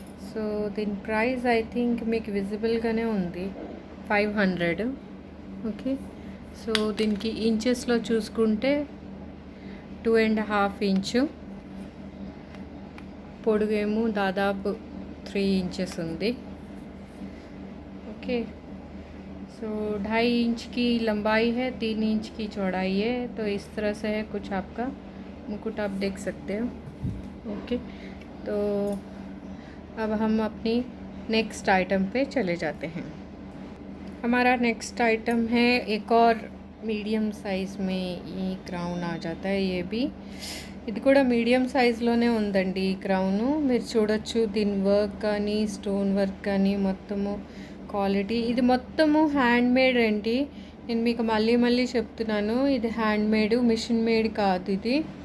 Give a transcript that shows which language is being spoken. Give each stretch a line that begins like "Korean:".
Telugu: So దీని price I think మీకు విజిబుల్గానే ఉంది, 500. ఓకే, సో దీనికి ఇంచెస్లో చూసుకుంటే 2.5 ఇంచు, పొడుగేమో దాదాపు 3 ఇంచెస్ ఉంది.
Hindi: ओके, सो 2.5 इंच की लंबाई है, 3 इंच की चौड़ाई है. तो इस तरह से है कुछ आपका मुकुट, आप देख सकते हो. ओके, तो अब हम अपनी नेक्स्ट आइटम पे चले जाते हैं. हमारा नेक्स्ट आइटम है एक और मीडियम साइज़ में ये क्राउन आ जाता है. ये भी
Telugu: ఇది కూడా మీడియం సైజులోనే ఉందండి. ఈ క్రౌను మీరు చూడొచ్చు. దీని వర్క్ కానీ స్టోన్ వర్క్ కానీ మొత్తము క్వాలిటీ, ఇది మొత్తము హ్యాండ్ మేడ్ అండి. నేను మీకు మళ్ళీ చెప్తున్నాను, ఇది హ్యాండ్ మేడ్, మిషన్ మేడ్ కాదు ఇది.